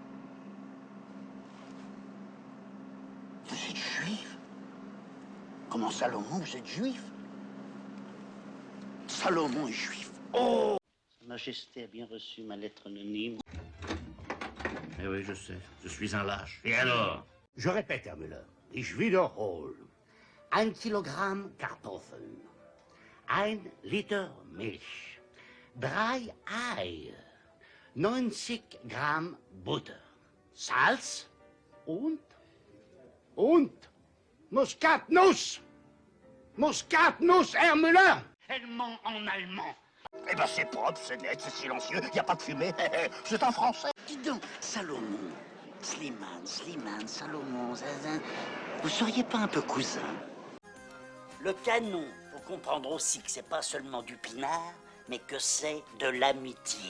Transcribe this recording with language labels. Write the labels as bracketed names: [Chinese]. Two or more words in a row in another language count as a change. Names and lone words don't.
[French] Vous êtes juif? Comment Salomon, vous êtes juif? Salomon est juif. Oh! Sa Majesté a bien reçu ma lettre anonyme. Eh oui, je sais, je suis un lâche. Et alors? Je répète, [German] Herr Müller, ich wiederhole. 1 Kilogramm Kartoffeln, 1 Liter Milch, 3 Eier, 90 Gramm Butter, Salz und Muskatnuss. Muskatnuss, Herr Müller. [French] Elle ment en allemand. Eh ben c'est propre, c'est net, c'est silencieux, y a pas de fumée. C'est en français. Dis donc, Salomon, Slimane, Salomon, Zazin, vous seriez pas un peu cousin? Le canon, faut comprendre aussi que c'est pas seulement du pinard, mais que c'est de l'amitié.